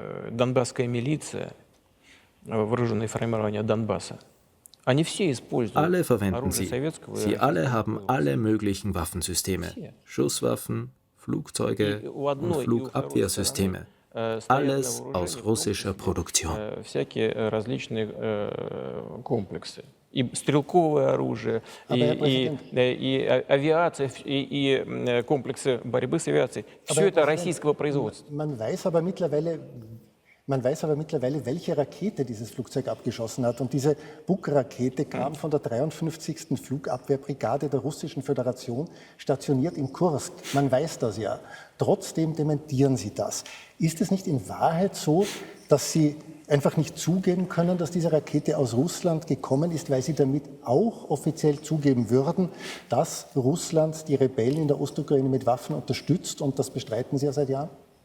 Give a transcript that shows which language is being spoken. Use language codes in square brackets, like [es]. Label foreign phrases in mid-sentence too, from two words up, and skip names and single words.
[de] Alle verwenden sie. Sie alle haben alle möglichen Waffensysteme, Schusswaffen, Flugzeuge und Flugabwehrsysteme. Alles aus russischer Produktion. [ru] И стрелковое оружие, и авиация, и комплексы борьбы с авиацией. Все это российского производства. [de] Man weiß aber mittlerweile, welche Rakete dieses Flugzeug abgeschossen hat. Und diese Buk-Rakete kam von der 53. Flugabwehrbrigade der Russischen Föderation, stationiert in Kursk. Man weiß das ja. Trotzdem dementieren Sie das. Ist es nicht in Wahrheit so, dass Sie einfach nicht zugeben können, dass diese Rakete aus Russland gekommen ist, weil Sie damit auch offiziell zugeben würden, dass Russland die Rebellen in der Ostukraine mit Waffen unterstützt, und das bestreiten Sie ja seit Jahren?